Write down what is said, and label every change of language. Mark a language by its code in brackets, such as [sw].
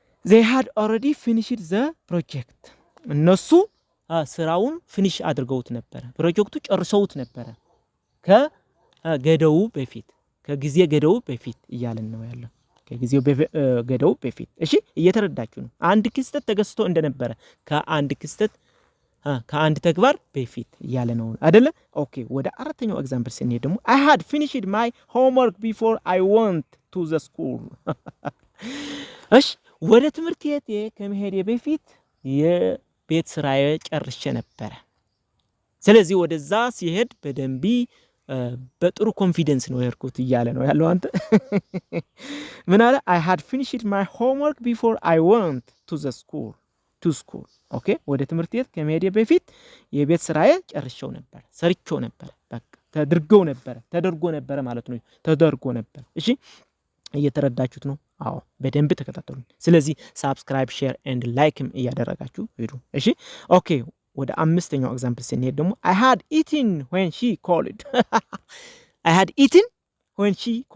[en] they had already finished the project [am] እነሱ ስራውን ፊኒሽ አድርገውት ነበረ፣ ፕሮጀክቱ ጨርሰውት ነበረ ከገደው በፊት፣ ከጊዜ ገደው በፊት እያለን ነው ያለው። ከጊዜው ገደው በፊት። እሺ እየተረዳችሁ ነው። አንድ ክስተት ተገስቶ እንደነበረ ከአንድ ክስተት ከአንድ ተግባር በፊት እያለ ነው አይደለ? ኦኬ ወደ አራተኛው ኤግዛምፕል ስንሄድ ደግሞ [en] I had finished my homework before I went to the school [am] እሺ ወደ ትምህርት ቤት ከመሄዴ በፊት የቤት ስራዬ ጨርሼ ነበር ስለዚህ ወደዛ ሲሄድ በደንቢ በጥሩ ኮንፊደንስ ነው የሄድኩት እያለ ነው ያለው አንተ ምን አለ [en] I had finished my homework before I went to school [am] ኦኬ ወደ ትምህርት ቤት ከመሄዴ በፊት የቤት ስራዬ ጨርሼው ነበር ሰርቼው ነበር በቃ ተደርጎ ነበር ማለት ነው ተደርጎ ነበር እሺ እየተረዳችሁት ነው አዎ በደንብ ተከታተሉኝ ስለዚህ [en] subscribe share and like [am] እያደረጋችሁ ሄዱ እሺ ኦኬ ወደ አምስተኛው ኤግዛምፕል ስንሄድ ደግሞ [en] I had eaten when she called I had eaten when she